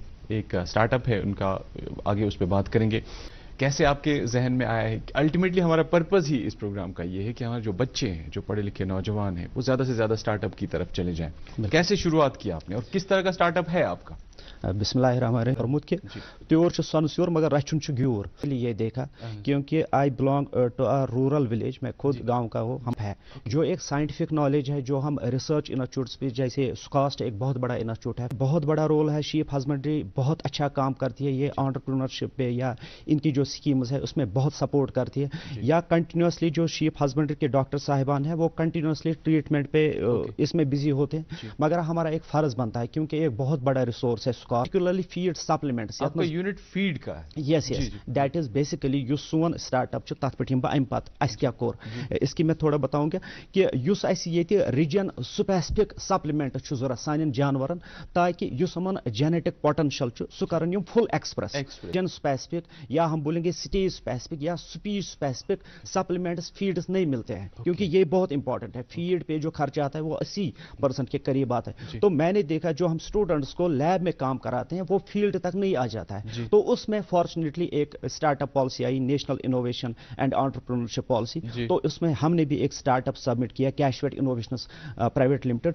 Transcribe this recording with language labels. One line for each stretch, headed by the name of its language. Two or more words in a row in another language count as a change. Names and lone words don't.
Urdu: ایک سٹارٹ اپ ہے ان کا, آگے اس پہ بات کریں گے. کیسے آپ کے ذہن میں آیا ہے؟ الٹیمیٹلی ہمارا پرپز ہی اس پروگرام کا یہ ہے کہ ہمارے جو بچے ہیں, جو پڑھے لکھے نوجوان ہیں, وہ زیادہ سے زیادہ سٹارٹ اپ کی طرف چلے جائیں. کیسے شروعات کی آپ نے اور کس طرح کا سٹارٹ اپ ہے آپ کا؟
Arabic: بسم اللہ الرحمن الرحیم.
Kashmiri: فرمود کہ تیور چھ سنسیور مگر رچن چھ گیور.
Urdu: یہ دیکھا کیونکہ
English: I belong to a rural village,
Urdu: میں خود گاؤں کا ہوں. ہم ہے جو ایک
English: scientific knowledge
Urdu: ہے, جو ہم
English: research institutes
Urdu: پہ, جیسے سکاسٹ ایک بہت بڑا انسٹیٹیوٹ ہے, بہت بڑا رول ہے.
English: sheep husbandry
Urdu: بہت اچھا کام کرتی ہے. یہ انٹرپرینورشپ پہ یا ان کی جو اسکیمز ہے اس میں بہت سپورٹ کرتی ہے. یا کنٹینیوسلی جو
English: sheep husbandry
Urdu: کے ڈاکٹر صاحبان ہیں وہ کنٹینیوسلی ٹریٹمنٹ پہ اس میں بزی ہوتے ہیں. مگر ہمارا ایک فرض بنتا ہے کیونکہ ایک بہت بڑا ریسورس ہے
English: particularly feed supplements.
Urdu: آپ کا یونٹ فیڈ کا ہے؟
English: yes yes, that is basically
Kashmiri: یس سون سٹارٹ اپ تک پہ یم بہ ام پتہ اس کیا کور.
Urdu: اس کی میں تھوڑا بتاؤں گا کہ
Kashmiri: اس یہ
English: region specific supplement
Kashmiri: ضرورت سان جانورن تاکہ اس ہمن
English: genetic potential
Kashmiri: سہ کرن یم
English: full express. region specific
Urdu: یا ہم بولیں گے
English: stage specific
Urdu: یا
English: species specific supplements feeds
Urdu: نہیں ملتے ہیں, کیونکہ یہ بہت انپورٹنٹ ہے. فیڈ پہ جو خرچہ آتا ہے وہ 80% کے قریب آتا ہے. تو میں نے دیکھا جو ہم اسٹوڈنٹس کو لیب میں کام کراتے ہیں وہ فیلڈ تک نہیں آ جاتا ہے. تو اس میں فارچونیٹلی ایک
English: startup policy
Urdu: آئی, نیشنل انوویشن اینڈ انٹرپرینورشپ پالیسی. تو اس میں ہم نے بھی ایک اسٹارٹ اپ سبمٹ کیا, کیشویٹ انوویشنز پرائیویٹ لمیٹڈ.